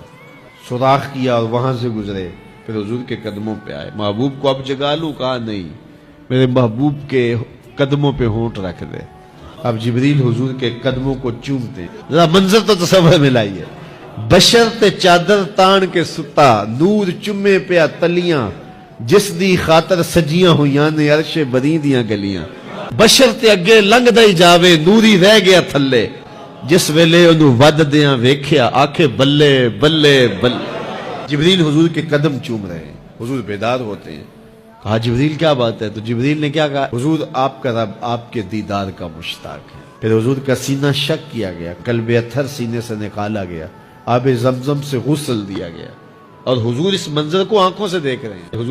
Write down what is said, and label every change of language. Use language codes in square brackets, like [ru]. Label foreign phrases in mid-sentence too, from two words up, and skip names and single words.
[ur] سوراخ کیا اور وہاں سے گزرے، پھر حضور کے قدموں پہ آئے۔ محبوب کو اب جگا لوں؟ کہا نہیں، میرے محبوب کے قدموں پہ ہونٹ رکھ دے۔ اب جبریل حضور کے قدموں کو چومتے ہیں۔ ذرا منظر تو تصور میں لائیے، [pa] بشر تے چادر تان کے ستا، نور چمے پیا تلیاں، جس دی خاطر سجیاں ہویاں نے عرش بری دیاں گلیاں۔ بشر تے اگے لنگ دئی جاوے، نوری رہ گیا تھلے، جس ویلے انہوں ود دیاں ویکھیا، آکھے بلے بلے بلے۔ [ur] جبریل حضور کے قدم چوم رہے ہیں، حضور بیدار ہوتے ہیں۔ کہا جبریل کیا بات ہے؟ تو جبریل نے کیا کہا؟ حضور آپ کا رب آپ کے دیدار کا مشتاق ہے۔ پھر حضور کا سینہ شک کیا گیا، قلب اطہر سینے سے نکالا گیا، آب زمزم سے غسل دیا گیا، اور حضور اس منظر کو آنکھوں سے دیکھ رہے ہیں۔